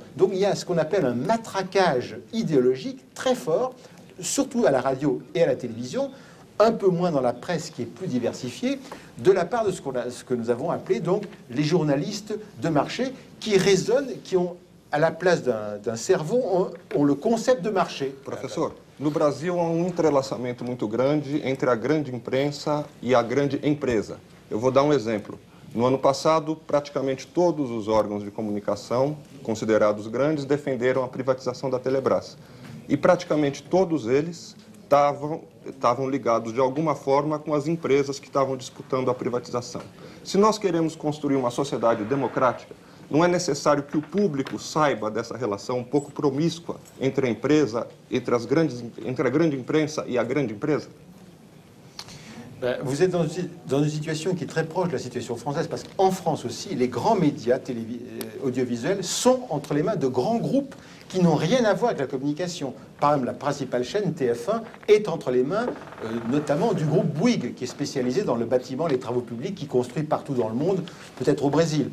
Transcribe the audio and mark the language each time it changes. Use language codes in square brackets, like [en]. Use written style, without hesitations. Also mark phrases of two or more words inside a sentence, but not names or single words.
[fr] Donc il y a ce qu'on appelle un matraquage idéologique très fort, surtout à la radio et à la télévision, un peu moins dans la presse qui est plus diversifiée, de la part de ce que nous avons appelé donc les journalistes de marché, qui raisonnent, qui ont à la place d'un cerveau, ont le concept de marché. [pt] Professor, no Brasil há entrelaçamento muito grande entre a grande imprensa e a grande empresa. Eu vou dar um exemplo. No ano passado, praticamente todos os órgãos de comunicação, considerados grandes, defenderam a privatização da Telebrás. E praticamente todos eles estavam ligados de alguma forma com as empresas que estavam disputando a privatização. Se nós queremos construir uma sociedade democrática, não é necessário que o público saiba dessa relação um pouco promíscua entre a empresa, entre a grande imprensa e a grande empresa? [fr] Vous êtes dans une situation qui est très proche de la situation française, parce qu'en France aussi, les grands médias audiovisuels sont entre les mains de grands groupes qui n'ont rien à voir avec la communication. Par exemple, la principale chaîne, TF1, est entre les mains notamment du groupe Bouygues, qui est spécialisé dans le bâtiment, les travaux publics, qui construit partout dans le monde, peut-être au Brésil.